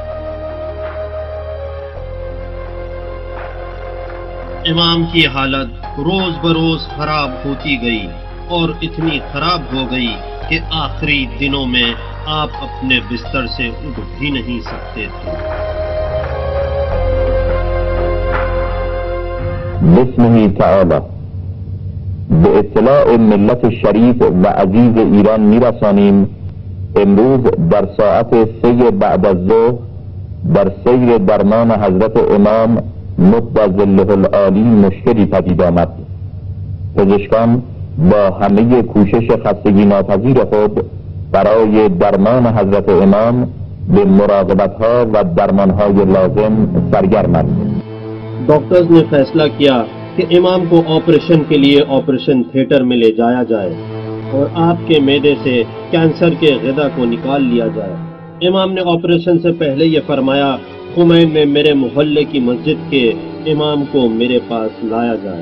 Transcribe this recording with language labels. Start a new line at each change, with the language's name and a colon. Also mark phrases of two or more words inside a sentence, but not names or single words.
Urdu: امام کی حالت روز بروز خراب ہوتی گئی اور اتنی خراب ہو گئی کہ آخری دنوں میں آپ اپنے بستر سے اٹھ بھی نہیں سکتے تھے.
Persian: بسمه تعالی به اطلاع ملت شریف و عزیز ایران میرسانیم امروز در ساعت 3 بعد از ظهر در سیر درمان حضرت امام مد ظله العالی مشکلی پدید آمد. پزشکان با همه کوشش خستگی ناپذیر خود برای درمان حضرت امام به مراقبت‌ها و درمان‌های لازم سرگرمند.
Urdu: ڈاکٹرز نے فیصلہ کیا کہ امام کو آپریشن کے لیے
English: operation theater
Urdu: میں لے جایا جائے اور آپ کے معدے سے کینسر کے غدے کو نکال لیا جائے. امام نے آپریشن سے پہلے یہ فرمایا، خمین میں میرے محلے کی مسجد کے امام کو میرے پاس لایا جائے.